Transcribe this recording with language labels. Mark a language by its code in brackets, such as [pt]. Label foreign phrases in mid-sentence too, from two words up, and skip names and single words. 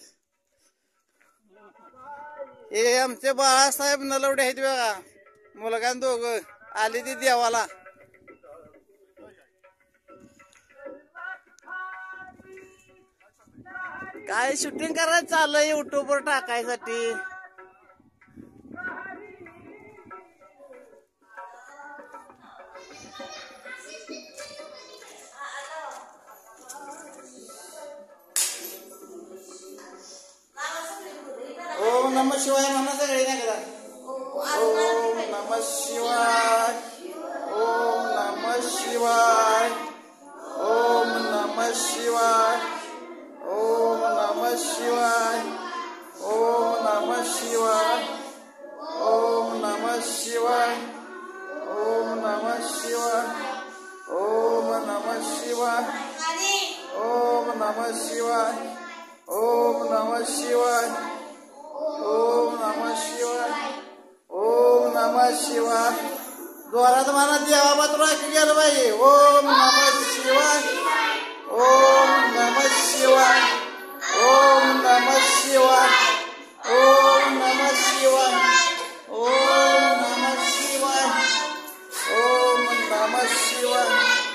[mr] हे आमचे बाळासाहेब नलवडे आहेत बघा मुलगा दोघं आले ती देवाला काय शूटिंग करायचं चाललंय युट्यूबवर टाकायसाठी [sa] ओम नमः शिवाय [mr] म्हणा सगळे नाही करा [sa] ओम नमः शिवाय ओम नमः शिवाय ओम नमः शिवाय ओम नमः शिवाय ओम नमः शिवाय ओम नमः शिवाय ओम नमः शिवाय ओम नमः शिवाय ओम नमः शिवाय ओम नमः शिवाय ओम नमः शिवाय ओम नमः शिवाय [mr] जोरात म्हणा देवा मात्र गेलं पाहिजे [sa] ओम नमः शिवाय ओम नमः शिवाय ओम नमः शिवाय ओम नमः शिवाय ओम नमः शिवाय ओम नमः शिवाय